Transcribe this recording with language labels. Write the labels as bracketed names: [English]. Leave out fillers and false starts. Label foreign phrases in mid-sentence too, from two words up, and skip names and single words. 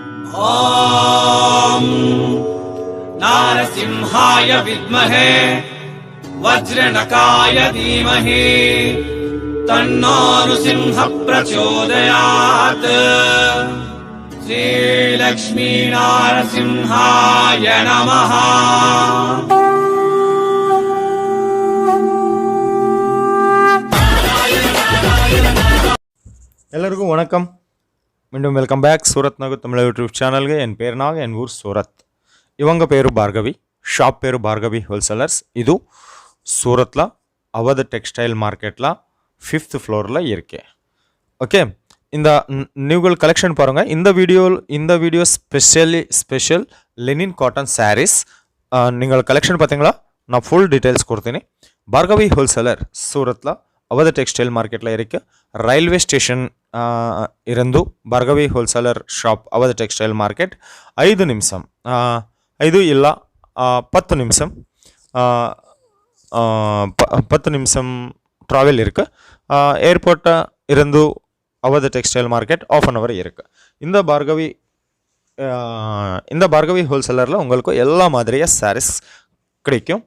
[Sanskrit] ॐ नारसिंहाय विद्महे वज्रनकाय धीमहि तन्नो नृसिंहः प्रचोदयात्। श्रीलक्ष्मी नारसिंहाय नमः। [Tamil] எல்லாருக்கும் வணக்கம். மீண்டும் [English] welcome back [Tamil] சூரத் நகு தமிழ் யூடியூப் சேனல்ಗೆ. என் பேர் நாக, என் ஊர் சூரத். இவங்க பேரு பார்கவி, ஷாப் பேரு பார்கவி ஹோல்சேலர்ஸ். இது சூரத்தில் அவத் டெக்ஸ்டைல் மார்க்கெட்டில் 5th ஃப்ளோரில் இருக்கே. ஓகே, இந்த [English] news collection [Tamil] பாருங்கள். இந்த வீடியோ [English] special linen cotton sarees. [Tamil] நீங்கள் கலெக்ஷன் பார்த்தீங்களா? நான் [English] full details [Tamil] கொடுத்தேனே. பார்கவி ஹோல்சேலர் சூரத்தில் அவத டெக்ஸ்டைல் மார்க்கெட்ல இருக்கு ரயில்வே ஸ்டேஷன் இருந்து பார்கவி ஹோல்சேலர் ஷாப் அவத டெக்ஸ்டைல் மார்க்கெட் 5 நிமிஷம் 5 இல்ல 10 நிமிஷம் 10 நிமிஷம் ட்ராவல் இருக்கு. ஏர்போர்ட்டை இருந்து அவத டெக்ஸ்டைல் மார்க்கெட் [English] half an hour [Tamil] இருக்கு. இந்த பார்கவி ஹோல்சேலரில் உங்களுக்கு எல்லா மாதிரியா சாரீஸ் கிடைக்கும்.